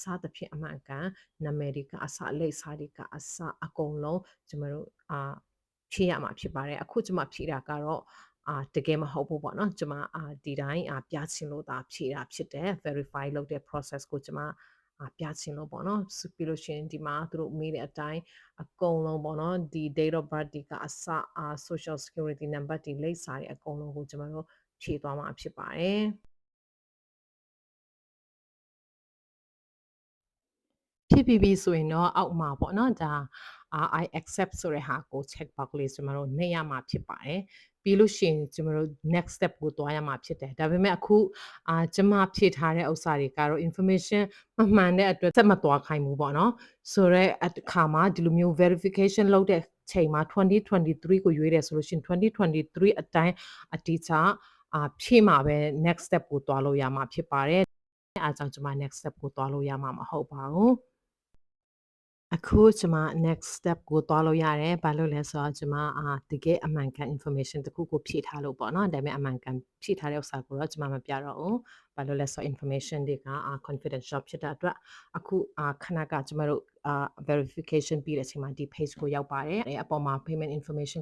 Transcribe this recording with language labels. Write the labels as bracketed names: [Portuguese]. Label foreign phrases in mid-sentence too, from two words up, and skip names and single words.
[Burmese] သဖြင့်အမှန်ကန်နာမည်တွေကအစလိပ်စာတွေကအစအကုန်လုံးကျမတို့ဖြည့်ရမှာဖြစ်ပါတယ်အခုကျမဖြည့်တာကတော့တကယ်မဟုတ်ဘူးပေါ့နော်ကျမဒီတိုင်းပြချင်လို့ဒါဖြည့်တာဖြစ်တယ် verify လုပ်တဲ့ process ကိုကျမပြချင်လို့ပေါ့နော်ပြီးလို့ရှိရင်ဒီမှာသူတို့မေးတဲ့အတိုင်းအကုန်လုံးပေါ့နော်ဒီ [English] date of birth [Burmese] ဒီကအစ [English] social security number [Burmese] ဒီလိပ်စာတွေအကုန်လုံးကိုကျမတို့ဖြည့်သွားမှာဖြစ်ပါတယ် ဖြည့်ပြီးပြီဆိုရင်တော့အောက်မှာပေါ့နော်ဒါ [English] I accept [Burmese] ဆိုတဲ့ဟာကို [English] check box [Burmese] လေးကျမတို့နှိပ်ရမှာဖြစ် ပါတယ်ပြီးလို့ရှိရင်ကျမတို့ [English] next step [Burmese] ကိုသွားရမှာဖြစ်တယ်ဒါပေမဲ့အခုကျမဖြည့်ထားတဲ့ဥစ္စာတွေကတော့ information မမှန်တဲ့အတွက်ဆက်မသွားခိုင်းဘူးပေါ့နော်ဆိုတော့အခါမှာဒီလိုမျိုး verification လုပ်တဲ့ချိန်မှာ2023ကိုရွေးတယ်ဆိုလို့ရှိရင်2023အတိုင်းအတိအကျဖြည့်မှာပဲ [English] next step [Burmese] ကိုသွားလို့ရမှာဖြစ်ပါတယ်အားကြောင့်ကျမ [English] next step [Burmese] ကိုသွားလို့ရမှာမဟုတ်ပါဘူးအခုကျမ [English] next step [Burmese] ကိုသွားလို့ရတယ်ဘာလို့လဲဆိုတော့ကျမတကယ်အမှန်ကန် information တခုကိုဖြည့်ထားလို့ပေါ့နော်ဒါပေမဲ့အမှန်ကန်ဖြည့်ထားတဲ့ဥစ္စာကိုတော့ကျမမပြတော့ဘူးဘာလို့လဲဆိုတော့ information တွေက confidential ဖြစ်တဲ့အတွက်အခုခဏကကျမတို့verification ပြီးတဲ့အချိန်မှာဒီ page ကိုရောက်ပါတယ်အပေါ်မှာ [English] payment information